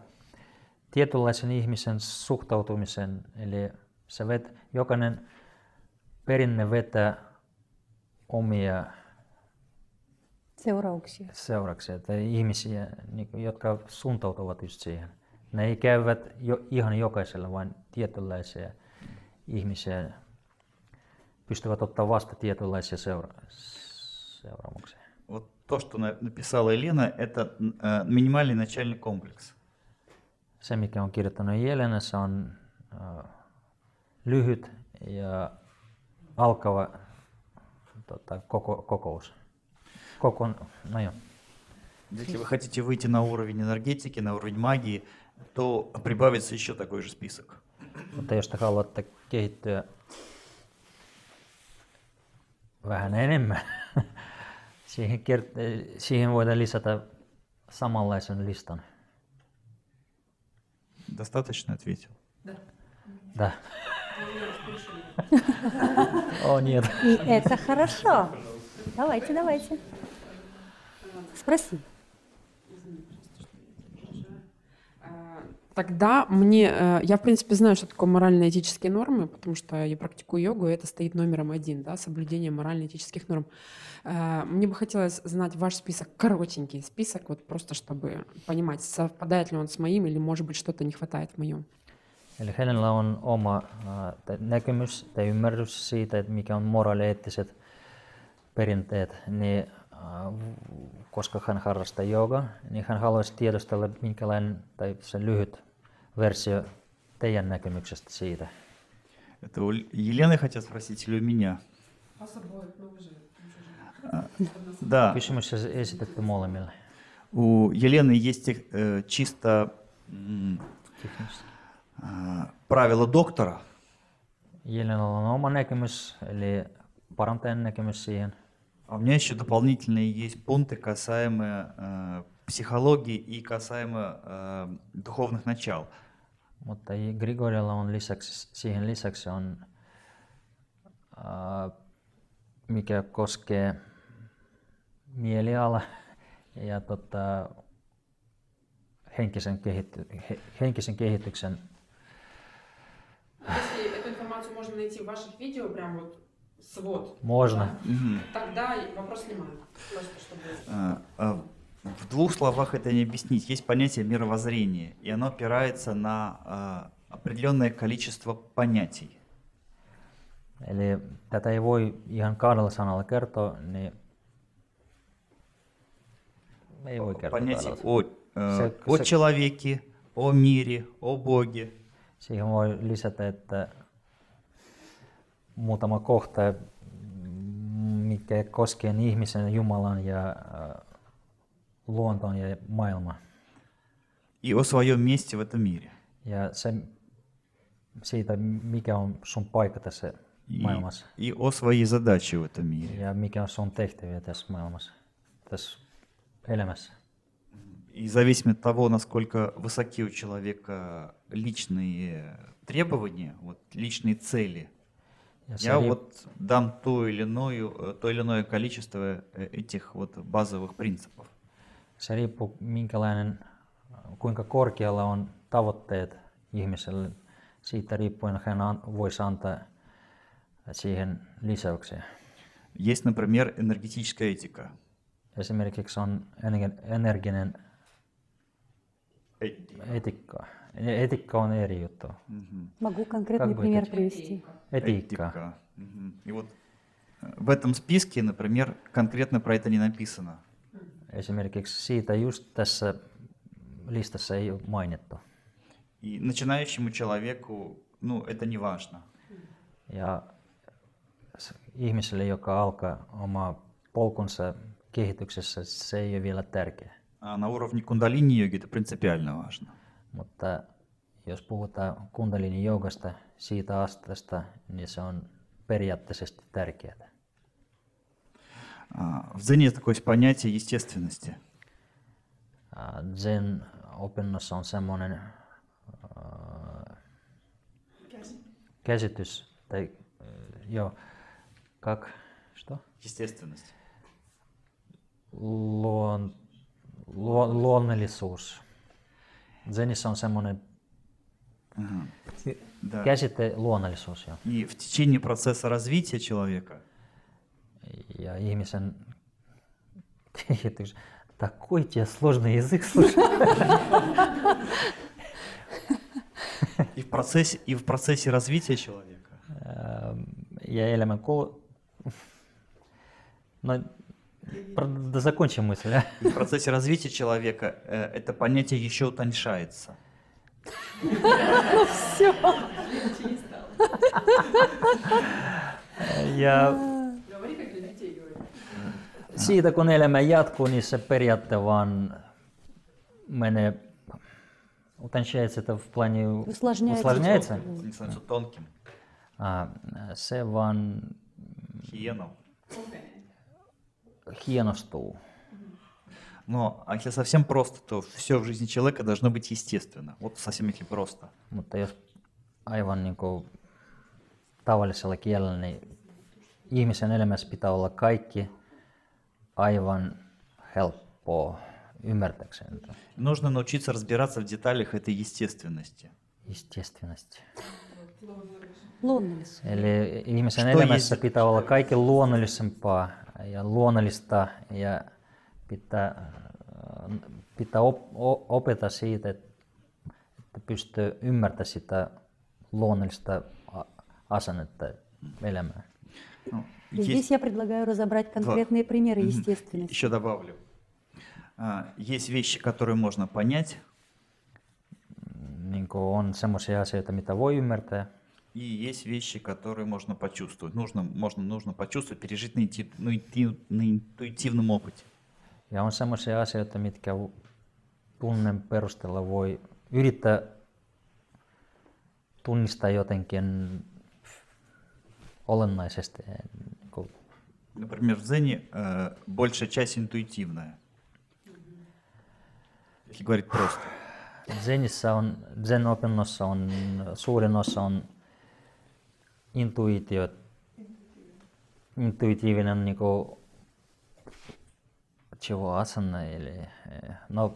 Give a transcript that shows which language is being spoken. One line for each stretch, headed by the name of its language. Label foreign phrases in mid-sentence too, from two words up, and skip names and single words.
Finnish: Tietynlaisen ihmisen suhtautumisen, eli jokainen perinne vetää omia seurauksia tai ihmisiä, jotka suuntautuvat just siihen. Ne ei käyvät ihan jokaisella, vaan tietynlaisia ihmisiä pystyvät ottaa vasta tietynlaisia seuraamuksia.
Russian: Вот то, что написала Елена, это минимальный начальный комплекс.
Finnish: Se, mikä on kirjoittanut Jelenessä, on lyhyt ja alkava kokous. No joo.
Russian: Если вы хотите выйти на уровень энергетики, на уровень магии, то прибавится еще такой же список.
Finnish: Mutta jos te haluatte kehittyä vähän enemmän, siihen voidaan lisätä samanlaisen listan.
Russian: Достаточно ответил? Да. О, нет. И это хорошо. Давайте. Спроси. Тогда я в принципе знаю, что такое морально-этические нормы, потому что я практикую йогу, и это стоит номером 1, да, соблюдение морально-этических норм. Мне бы хотелось знать ваш список, коротенький список, вот просто чтобы понимать, совпадает ли он с моим или, может быть, что-то не hватает в моем.
Finnish: Eli hänellä on oma näkemys tai ymmärrys siitä, että mikä on moraalieettiset perinteet, niin koska hän harrastaa joogaa, niin hän haluaisi tiedostella, minkälainen tai se lyhyt versio teidän näkemyksestä siitä.
Russian: Это у Елены хотят спросить или у меня? Да.
Finnish: Kysymys esitetty molemmille.
Russian: У Елены есть чисто правило доктора.
Finnish: Jelenalla on oma näkemys, eli parantajan näkemys siihen.
Russian: А у меня еще дополнительные есть пункты, касаемо психологии и касаемо духовных начал.
Finnish: Mutta Grigorilla on siihen lisäksi on, mikä koskee mieliala ja henkisen kehityksen.
Russian: Если эту информацию можно найти в ваших видео, прям вот свод. Можно. Тогда вопрос снимаю. Просто чтобы... В двух словах это не объяснить. Есть понятие мировоззрения, и оно опирается на определенное количество понятий.
Finnish: Eli tätä ei voi ihan 2 sanalla kertoa, niin ei voi kertoa.
Russian: Понятие о человеке, о мире, о Боге.
Finnish: Siihen voi lisätä, että muutama kohta, mikä koskee ihmisen, Jumalan ja luontoon ja maailmaan.
Russian: И о своем месте в этом мире.
Finnish: Ja se siitä, mikä on sun paikka tässä maailmassa.
Russian: И о своей задаче в этом мире.
Finnish: Ja mikä on sun tehtäviä tässä maailmassa, tässä elämässä.
Russian: И зависит от того, насколько высоки у человека личные требования, вот, личные цели,
Finnish: Ja se,
Russian: я вот дам то или иное количество этих вот базовых принципов.
Finnish: se riippuu kuinka korkealla on tavoitteet ihmiselle. Siitä riippuen hän voisi antaa siihen lisäyksiä.
Russian: Есть, например, энергетическая этика.
Finnish: Esimerkiksi on energinen etikka. Etikka on eri juttu.
Russian: Могу конкретный бы пример это- привести.
Finnish: Etiikka. Мгм.
Russian: И вот в этом списке, например, конкретно про это не написано.
Finnish: Esimerkiksi siitä just tässä listassa ei ole mainittu.
Russian: И начинающему человеку, ну, это не важно.
Finnish: Ja ihmiselle, joka alkaa omaa polkunsa kehityksessä, se ei ole vielä tärkeä.
Russian: А на уровне кундалини-йоги это принципиально важно.
Finnish: Mutta jos puhutaan kundalini-joogasta, siitä asteesta, niin se on periaatteisesti tärkeää.
Russian: В дзене есть такое понятие естественности.
Finnish: Zen opinnossa on semmoinen käsitys, tai joo,
Russian: что? Естественность.
Finnish: Luonnollisuus. Zenissä on semmoinen
Russian: Да.
Finnish: käsite luonnollisuus. Joo.
Russian: И в течение процесса развития человека
Finnish: Ja ihmisen kehitys.
Russian: Такой тебе сложный язык, слушай. и в процессе развития человека
Finnish: Ja elämän No,
Russian: да закончим мысль, а? и в процессе развития человека это понятие еще утоньшается.
Finnish: Ja siitä kun elämä jatkuu, niin se periaate vaan menee,
Russian: утончается это в плане усложняется. Не становится тонким.
Finnish: Se vaan Хиеном. hienostuu.
Russian: Но если совсем просто, то все в жизни человека должно быть естественно. Вот совсем если просто.
Finnish: Mutta jos aivan niin kuin tavallisella kielellä, niin ihmisen elämässä pitää olla kaikki aivan helppoa ymmärtääkseen.
Russian: Нужно научиться разбираться в деталях этой естественности. Естественность.
Finnish: Luonnollisuus. Eli ihmisen
Russian: Что
Finnish: elämässä
Russian: есть-
Finnish: pitää olla kaikki luonnollisempaa ja luonnollista ja pitää opeta siitä, että pystyy ymmärtämään sitä luonnollista asennetta elämään.
Russian: Ну, И здесь я предлагаю разобрать конкретные примеры естественности. Еще добавлю. Есть вещи, которые можно понять,
Finnish: Niin kuin on semmoisia asioita, mitä voi ymmärtää,
Russian: и есть вещи, которые можно почувствовать. Нужно почувствовать, пережить на интуитивном опыте.
Finnish: ja on semmoisia asioita, mitkä tunnen perusteella voi yrittää tunnistaa jotenkin olennaisesti. Niin kuin
Russian: Например, в дзене большая часть интуитивная. Если говорить просто.
Finnish: Zen-opinnossa on suurin osa on intuitiivinen niinku asana, eli no,